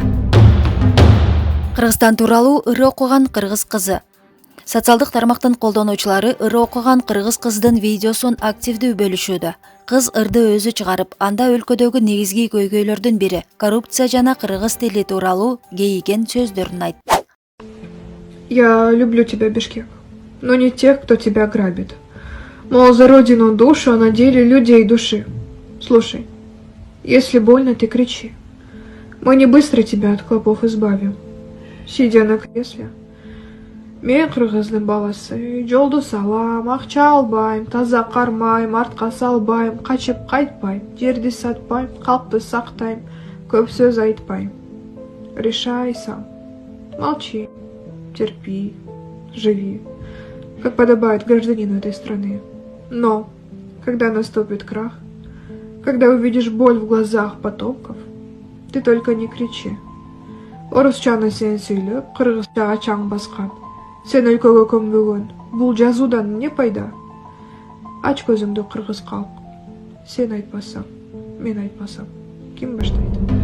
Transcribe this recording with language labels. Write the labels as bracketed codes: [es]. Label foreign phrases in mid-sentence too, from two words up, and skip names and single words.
[ky] Кыргызстан тууралуу ыры окуган кыргыз кызы. Социалдык тармактын колдонуучулары ыры окуган кыргыз кыздын видеосун активдүү бөлүшүүдө. Кыз ырды өзү чыгарып, анда өлкөдөгү негизги көйгөйлөрдүн бири коррупция жана кыргыз тили тууралуу кейиген сөздөрүн айтты. [ru] Я люблю тебя, Бишкек, но не тех, кто тебя грабит. Мол, за родину душу, а на деле людей души. Слушай, если больно, ты кричи. Мы не быстро тебя от клопов избавим. Сидя на кресле. [ky] Мен кыргыздын баласы, жолду салам, акча албайм, таза кармайм, артка салбайм, качып кайтпайм, жерди сатпайм, калкты сактайм, көп сөз айтпайм. [ru] Решай сам. Молчи, терпи, живи, как подобает гражданину этой страны. Но, когда наступит крах, когда увидишь боль в глазах потомков, ты только не кричи. [ky] Орусчаны сен сүйлөп, кыргызчага чаң баскан. Сен өлкөгө көмбөгөн. Бул жазуудан не пайда? Ач көзүңдү, кыргыз калк. Сен айтпасаң, мен айтпасам, ким баштайт?